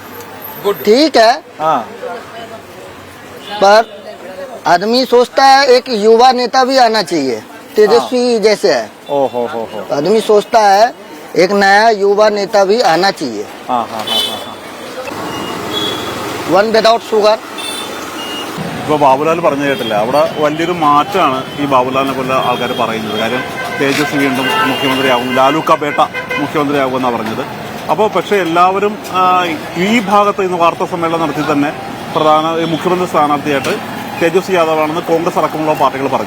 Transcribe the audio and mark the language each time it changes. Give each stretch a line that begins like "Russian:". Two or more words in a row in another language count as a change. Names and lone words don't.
Hindi: ठीक है, पर आदमी सोचता है एक युवा नेता भी आना चाहिए, तेजस्वी जैसे है। आदमी सोचता है एक नया युवा नेता भी आना चाहिए।
English: 1 without sugar.
Malayalam: ഇപ്പൊ ബാബുലാൽ പറഞ്ഞു കേട്ടില്ല, അവിടെ വലിയൊരു മാറ്റമാണ് ഈ ബാബുലാലിനെ പോലെ ആൾക്കാർ പറയുന്നത്. കാര്യം തേജസ് വീണ്ടും മുഖ്യമന്ത്രിയാകും,
Hindi: लालू का बेटा
Malayalam: മുഖ്യമന്ത്രിയാകുമെന്നാണ് പറഞ്ഞത്. അപ്പോൾ പക്ഷേ എല്ലാവരും ഈ ഭാഗത്ത് ഇന്ന് വാർത്താ സമ്മേളനം നടത്തി തന്നെ മുഖ്യമന്ത്രി സ്ഥാനാർത്ഥിയായിട്ട് തേജസ്വി യാദവാണെന്ന് കോൺഗ്രസ് അടക്കമുള്ള പാർട്ടികൾ പറഞ്ഞു.